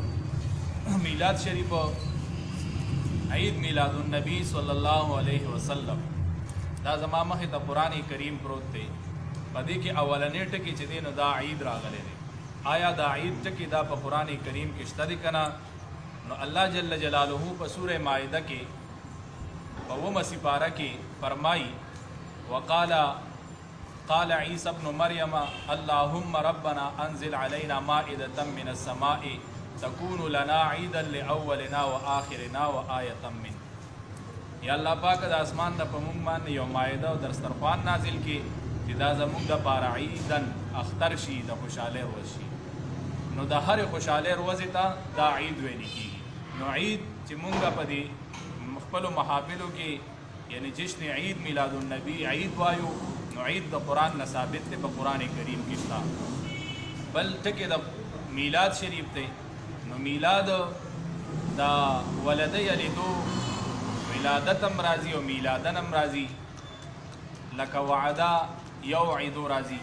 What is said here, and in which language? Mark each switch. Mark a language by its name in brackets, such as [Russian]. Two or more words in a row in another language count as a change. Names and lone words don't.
[Pashto] میلاد شریف عید میلاد النبی [Arabic] صلی الله علیه وسلم [Pashto] دا زما مخې ته قرآن کریم پروت دی. په دې کې اولنی ټکي چې دی نو دا عید راغلی دی. آیا دا عید ټکي دا په قرآن کریم کې شته دی که نه؟ نو الله جل جلاله په سوره مائده کې په 9 سپاره کې فرمایي [Arabic] قال عیسی ابن مریم اللهم ربنا انزل علينا مائدة من السماء تكون لنا عيدا لأولنا وآخرنا وآية منك. [Pashto] یا الله پاک د اسمان نه په موږ باندې یو مائده او دسترخوان نازل کړي چې دا زموږ دپاره عیدن اختر شي، د خوشحالۍ ورځ شي. نو د هرې خوشحالۍ ورځې ته دا عید ویل کېږي. نو عید چې موږ په دې خپلو محافلو کې یعنی جشن عید میلاد النبی عید وایو، نو عید د قرآن نه ثابت دی، په قرآن کریم کې شته. بل ټکي د میلاد شریف دی. نو میلاد دا [Arabic] ولده یلیدو [Pashto] ولادت هم راځي او میلادن هم راځي، لکه [Arabic] وعده یوعدو [Pashto] راځي.